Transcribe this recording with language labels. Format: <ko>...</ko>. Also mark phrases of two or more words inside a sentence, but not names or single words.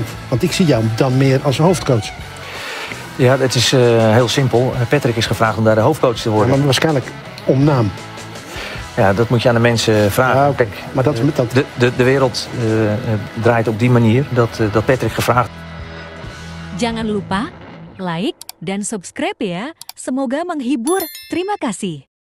<nl>Want ik zie jou dan meer als hoofdcoach. Ja, het is heel simpel. Patrick is gevraagd om daar de hoofdcoach te worden. Ja, maar waarschijnlijk om naam. Ja, dat moet je aan de mensen vragen. Ja, kijk, maar de wereld draait op die manier dat Patrick gevraagd.</nl> <id>Jangan lupa like dan subscribe ya. Semoga menghibur. Terima kasih.</id>